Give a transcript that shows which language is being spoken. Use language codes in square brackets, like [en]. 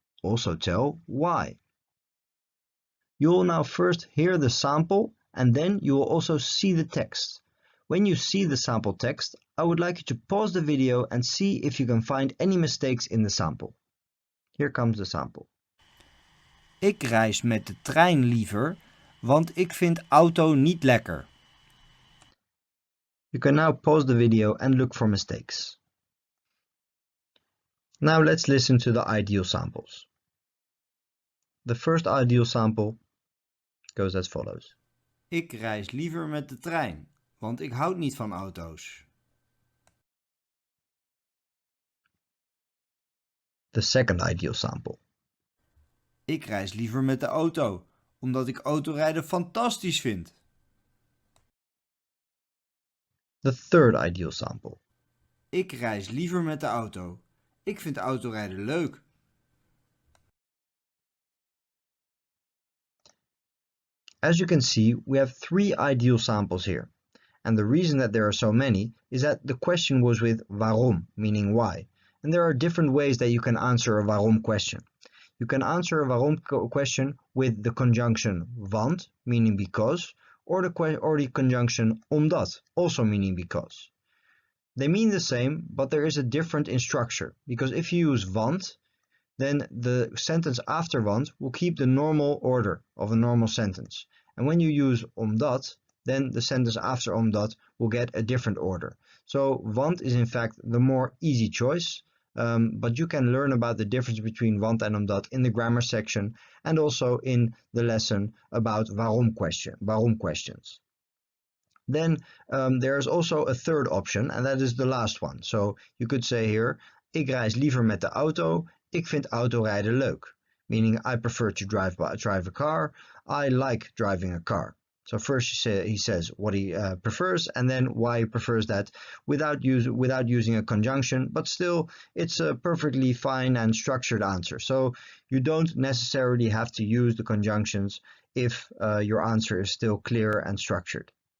[en] Also tell why. You will now first hear the sample and then you will also see the text. When you see the sample text, I would like you to pause the video and see if you can find any mistakes in the sample. Here comes the sample. [nl] Ik reis met de trein liever, want ik vind auto niet lekker. [en] You can now pause the video and look for mistakes. Now let's listen to the ideal samples. The first ideal sample goes as follows. [nl] Ik reis liever met de trein, want ik houd niet van auto's. [en] The second ideal sample. [nl] Ik reis liever met de auto, omdat ik autorijden fantastisch vind. [en] The third ideal sample. [nl] Ik reis liever met de auto. Ik vind autorijden leuk. [en] As you can see, we have 3 ideal samples here. And the reason that there are so many is that the question was with waarom, meaning why. And there are different ways that you can answer a waarom question. You can answer a waarom question with the conjunction want, meaning because, or the conjunction omdat, also meaning because. They mean the same, but there is a difference in structure, because if you use want, then the sentence after want will keep the normal order of a normal sentence. And when you use omdat, then the sentence after omdat will get a different order. So want is in fact the more easy choice, but you can learn about the difference between want and omdat in the grammar section and also in the lesson about waarom questions. Then there's also a third option, and that is the last one. So you could say here, [nl] ik reis liever met de auto, ik vind autorijden leuk. [en] Meaning I prefer to drive a car, I like driving a car. So first he says what he prefers and then why he prefers that without using a conjunction, but still it's a perfectly fine and structured answer. So you don't necessarily have to use the conjunctions if your answer is still clear and structured.